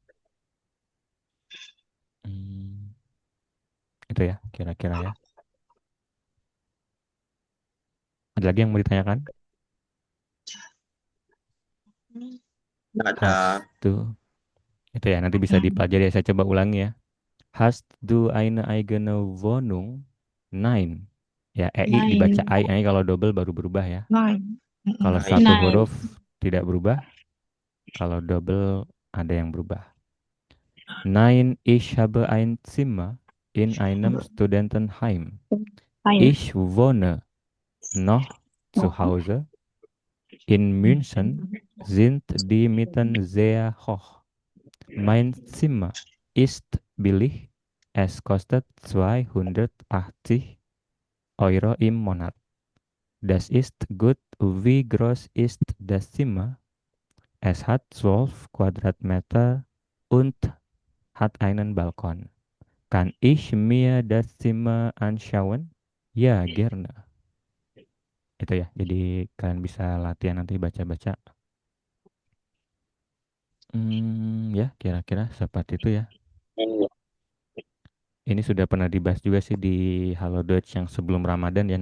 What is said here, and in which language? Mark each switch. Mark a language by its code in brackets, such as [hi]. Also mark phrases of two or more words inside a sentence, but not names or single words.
[id] Itu ya, kira-kira ya. Ada lagi yang mau ditanyakan? Nggak ada. Tuh, itu ya, nanti bisa dipelajari ya. Saya coba ulangi ya. [de] Hast du eine eigene Wohnung? Nein. [id] Ya, EI dibaca I kalau double baru berubah ya. Kalau Nein. satu Nein. huruf tidak berubah, kalau double ada yang berubah. [de] Nein, ich habe ein Zimmer in einem Studentenheim. Ich wohne noch zu Hause. In München sind die Mieten sehr hoch. Mein Zimmer ist billig. Es kostet 280 Euro im Monat. Das ist gut. Wie groß ist das Zimmer? Es hat 12 Quadratmeter und hat einen Balkon. Kann ich mir das Zimmer anschauen? Ya, gerne. [id] Itu ya, jadi kalian bisa latihan nanti baca-baca. Ya, kira-kira seperti itu ya. Ini sudah pernah dibahas juga sih di Halo Dutch yang sebelum Ramadan ya.